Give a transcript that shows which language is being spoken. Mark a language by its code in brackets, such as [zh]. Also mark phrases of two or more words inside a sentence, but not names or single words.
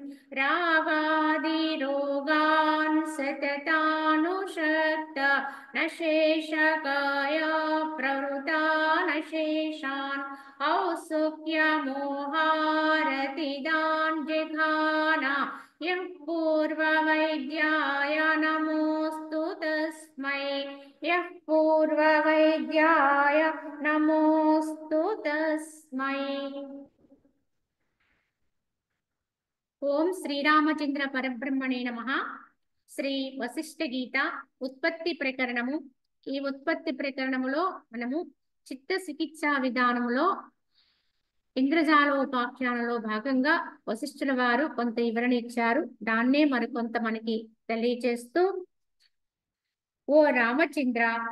[sa] रागादिरोगान् सततानुषक्त न शेषकाय प्रवृता न शेषान् औत्सुक्यमोहारतिदान् जिघाना यः पूर्ववैद्याय नमोऽस्तु तस्मै यः पूर्ववैद्याय नमोऽस्तु तस्मै। ఓం శ్రీరామచంద్ర పరబ్రహ్మణే నమః। [te] శ్రీ వశిష్ఠ గీత ఉత్పత్తి ప్రకరణము। ఈ ఉత్పత్తి ప్రకరణములో మనము చిత్త చికిత్సా విధానములో ఇంద్రజాలోపాఖ్యానంలో భాగంగా వశిష్ఠుల వారు కొంత వివరణ ఇచ్చారు, దాన్నే మరికొంత మనకి తెలియచేస్తూ, ఓ రామచంద్ర,